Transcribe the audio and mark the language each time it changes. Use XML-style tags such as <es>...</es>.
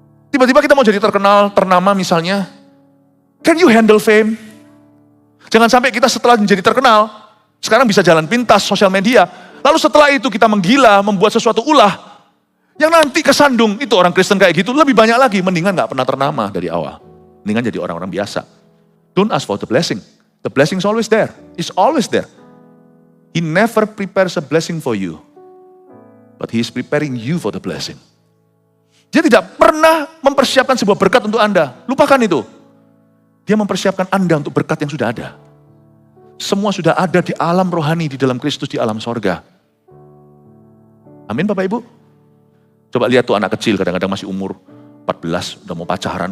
<id>Tiba-tiba kita mau jadi terkenal, ternama misalnya.</id> <en>Can you handle fame?</en> <id>Jangan sampai kita setelah menjadi terkenal, sekarang bisa jalan pintas, sosial media. Lalu setelah itu kita menggila, membuat sesuatu ulah. Yang nanti kesandung, itu orang Kristen kayak gitu, lebih banyak lagi. Mendingan gak pernah ternama dari awal. Mendingan jadi orang-orang biasa.</id> <en>Don't ask for the blessing. The blessing is always there. It's always there. He never prepares a blessing for you. But he is preparing you for the blessing.</en> <id>Dia tidak pernah mempersiapkan sebuah berkat untuk Anda. Lupakan itu. Dia mempersiapkan Anda untuk berkat yang sudah ada. Semua sudah ada di alam rohani, di dalam Kristus, di alam sorga. Amin Bapak Ibu? Coba lihat tuh anak kecil, kadang-kadang masih umur 14, udah mau pacaran.</id>